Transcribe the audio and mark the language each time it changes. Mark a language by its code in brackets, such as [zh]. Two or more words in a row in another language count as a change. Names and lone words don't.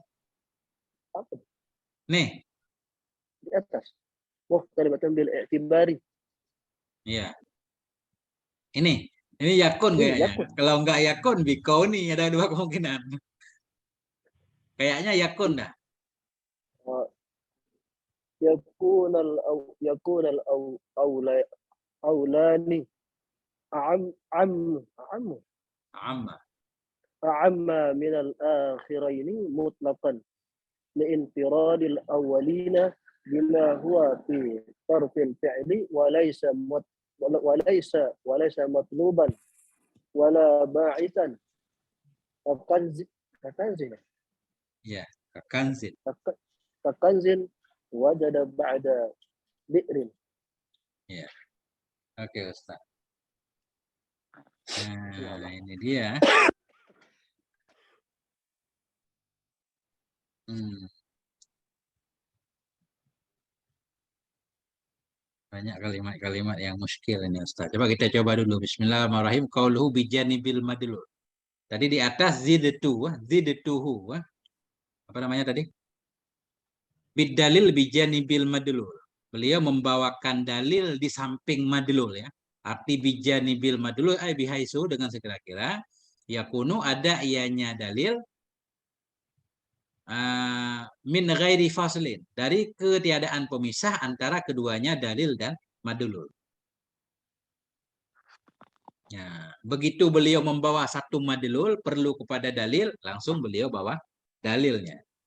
[id] Apa? Nih. Di atas. [ar] مختلفة بالاعتبار. [id] Iya. Ini yakun kayaknya. Yakun. Kalau enggak yakun, bikauni, ada dua kemungkinan. Kayaknya yakun dah. [ar] يكون الأولان أعم من الأخيرين مطلقا لانفراد الأولين بما هو في طرف الفعل وليس مطلوبا ولا باعثا ككنز [id] Ya, kanzil. [ar] ككنز وجد بعد بئر. [id] Ya. Oke, Ustaz. Nah, ini dia. Banyak kalimat-kalimat yang muskil ini, Ustaz. Coba kita coba dulu. [ar] بسم الله الرحمن الرحيم. قوله بجانب المدلول. [id] Tadi di atas zidtuhu. Apa namanya tadi? [ar] بدليل بجانب المدلول. [id] Beliau membawakan dalil di samping madlul ya. Arti [ar] بجانب المدلول أي بحيث [id] dengan sekira-kira yakunu ada ianya dalil [ar] من غير فصل, [id] dari ketiadaan pemisah antara keduanya dalil dan madlul. Ya, begitu beliau membawa satu madlul perlu kepada dalil, langsung beliau bawa dalilnya.